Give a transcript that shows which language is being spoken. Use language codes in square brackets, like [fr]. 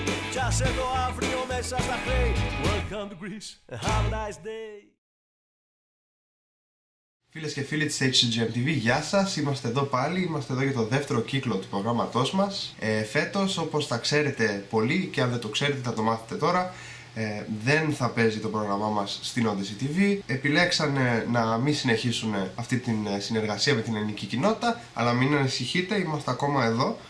[el] Πιάσε το αύριο μέσα στα χρέη. [en] Welcome to Greece, have a nice day. [el] Φίλες και φίλοι της Hcgm Tv, γεια σας, είμαστε εδώ πάλι, είμαστε εδώ για το δεύτερο κύκλο του προγράμματός μας. Φέτος, όπως θα ξέρετε πολύ και αν δεν το ξέρετε θα το μάθετε τώρα, δεν θα παίζει το πρόγραμμά μας στην Odyssey TV. Επιλέξανε να μην συνεχίσουν αυτή την συνεργασία με την ελληνική κοινότητα, αλλά μην ανησυχείτε, είμαστε ακόμα εδώ.